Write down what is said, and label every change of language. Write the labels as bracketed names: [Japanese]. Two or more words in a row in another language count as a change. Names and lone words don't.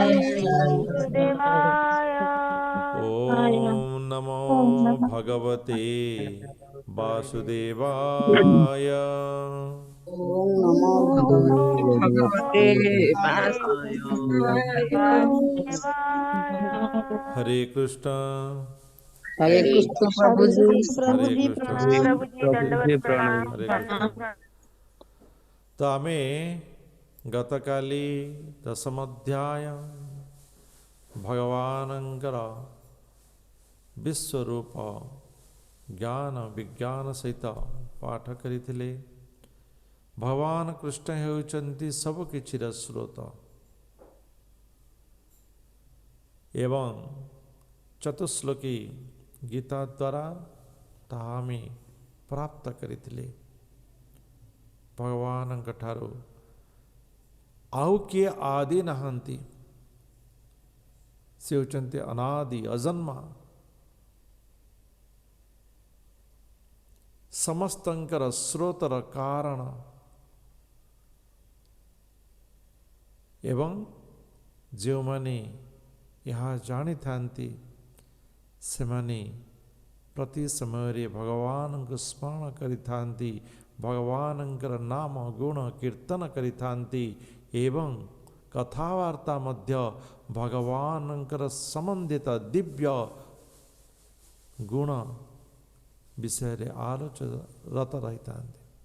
[Sanskrit] वासुदेवाय। वासुदेवाय। ओम नमो ओम नमः भगवते वासुदेवाय। ओम नमो ओम भगवते भगवते वासुदेवाय। वासुदेवाय। हरे कृष्ण हरे हरे कृष्ण हरे [Hindi] प्रभु जी। [Sanskrit] कृष्ण प्रभु हरे [Hindi] जी [Sanskrit] कृष्ण [Hindi] प्रणाम। प्रभु जी दंडवत प्रणाम। [Odia] ହରେ କୃଷ୍ଣ। ତୋ ଆମେ ଗତକାଲି ଦଶମ ଅଧ୍ୟାୟ ଭଗବାନଙ୍କର ବିଶ୍ୱରୂପ ଜ୍ଞାନ ବିଜ୍ଞାନ ସହିତ ପାଠ କରିଥିଲେ। ଭଗବାନ କୃଷ୍ଣ ହେଉଛନ୍ତି ସବୁ କିଛିର ସ୍ରୋତ। ଏବଂ ଚତୁଃଶ୍ଳୋକୀ ଗୀତା ଦ୍ୱାରା ତାହା ଆମେ ପ୍ରାପ୍ତ କରିଥିଲେ। भगवानଙ୍କ ଠାରୁ ଆଉ କିଏ ଆଦି ନାହାନ୍ତି। ସେ ହେଉଛନ୍ତି ଅନାଦି ଅଜନ୍ମା। ସମସ୍ତଙ୍କର ସ୍ରୋତର କାରଣ ଏବଂ ଯେଉଁମାନେ ଏହା ଜାଣିଥାନ୍ତି ସେମାନେ ପ୍ରତି ସମୟ ଭଗବାନ କୁ ସ୍ମରଣ କରିଥାନ୍ତି, ଭଗବାନଙ୍କର ନାମ ଗୁଣ କୀର୍ତ୍ତନ କରିଥାନ୍ତି ଏବଂ କଥାବାର୍ତ୍ତା ମଧ୍ୟ ଭଗବାନଙ୍କର ସମ୍ବନ୍ଧିତ ଦିବ୍ୟ ଗୁଣ ବିଷୟ ରେ ଆଲୋଚରତ ରହିଥାନ୍ତି